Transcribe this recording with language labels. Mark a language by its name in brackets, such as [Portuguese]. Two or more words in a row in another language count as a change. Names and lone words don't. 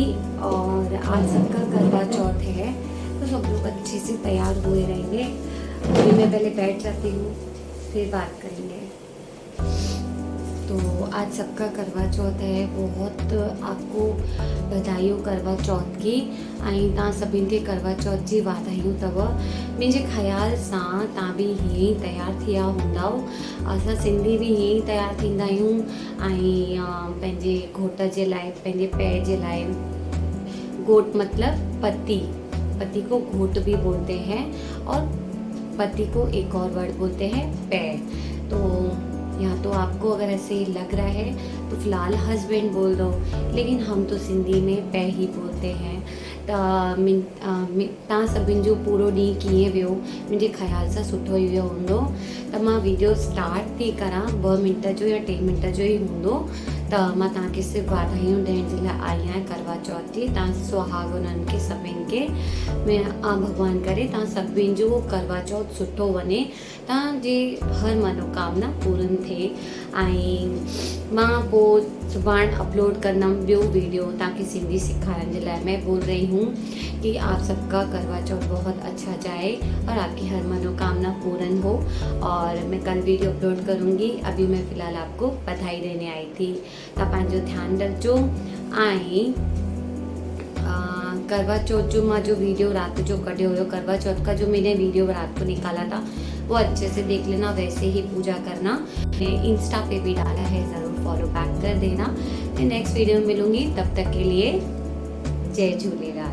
[Hindi] और आज सबका करवा चौथ है तो सब लोग अच्छे से तैयार हुए रहेंगे। अभी मैं पहले बैठ जाती हूँ, फिर बात करेंगे। तो आज सबका करवा चौथ है। बहुत आपको बधाई हो करवा चौथ की। [Sindhi] ऐं तव्हां सभिनि खे करवा चौथ जी वाधायूं अथव। मुंहिंजे ख़्याल सां तव्हां बि हीअं ई तयारु थिया हूंदव। असां सिंधी बि हीअं ई तयारु थींदा आहियूं ऐं पंहिंजे घोट जे लाइ, पंहिंजे पै जे लाइ। [Hindi] घोट मतलब पति, पति को घोट भी बोलते हैं और पति को एक और वर्ड बोलते हैं पै। तो यहाँ तो आपको अगर ऐसे लग रहा है तो फ़िलहाल हस्बैंड बोल दो, लेकिन हम तो सिंधी में पै ही बोलते हैं। [Sindhi] तव्हां सभिनि जो पूरो ॾींहुं कीअं वियो? मुंहिंजे ख़्याल सां सुठो ई वियो हूंदो। त मां [English] video start [Sindhi] थी करां, 2 मिंट जो या 3 मिंट जो ई हूंदो। त मां तव्हांखे सिर्फ़ु वाधायूं ॾियण जे लाइ आई आहियां करवा चौथ जी। तव्हां सुहागननि खे सभिनि खे भॻवान करे तव्हां सभिनि जो करवा चौथ सुठो वञे, तव्हांजी हर मनोकामना पूर्ण थिए। ऐं मां पोइ सुभाणे अपलोड कंदमि ॿियो वीडियो तव्हांखे सिंधी सिखारण जे लाइ। [Hindi] मैं बोल रही हूँ कि आप सबका करवा चौथ बहुत अच्छा जाए और आपकी हर मनोकामना पूर्ण हो। और मैं कल वीडियो अपलोड करूँगी। अभी मैं फ़िलहाल आपको बधाई देने आई थी। [Sindhi] तव्हां पंहिंजो ध्यानु रखिजो। ऐं करवा चौथ जो मां जो वीडियो रात जो कढियो हुयो, [Hindi] करवा चौथ का जो मैंने वीडियो रात को निकाला था वो अच्छे से देख लेना, वैसे ही पूजा करना। इंस्टा पे भी डाला है, ज़रूर [English] follow back [Hindi] कर देना। मैं [English] next video [Hindi] में मिलूँगी, तब तक के लिए जय झूले।